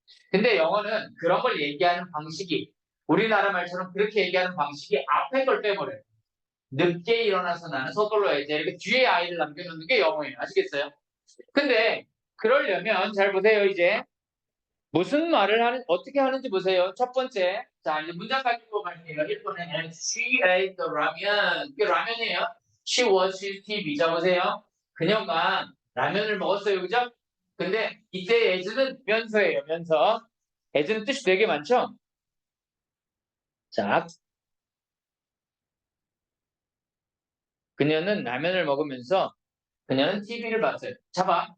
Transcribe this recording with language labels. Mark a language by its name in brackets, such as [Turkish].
[Korean] 근데 영어는 그런 걸 얘기하는 방식이 우리나라 말처럼 그렇게 얘기하는 방식이 앞에 걸 빼버려요. 늦게 일어나서 나는 서둘러야 돼. 이렇게 뒤에 아이를 남겨놓는 게 영어예요. 아시겠어요? 근데 그러려면 잘 보세요, 이제. 무슨 말을 어떻게 하는지 보세요. 첫 번째. 자, 이제 문장 가지고 갈게요. 1번에는 [English] she ate the ramen. [Korean] 이게 라면이에요. [English] She watched TV. [Korean] 자, 보세요. 그녀가 라면을 먹었어요. 그죠? 근데 이때 as는 면서예요. 면서. as는 뜻이 되게 많죠? 자, 그녀는 라면을 먹으면서 그녀는 TV를 봤어요. 잡아.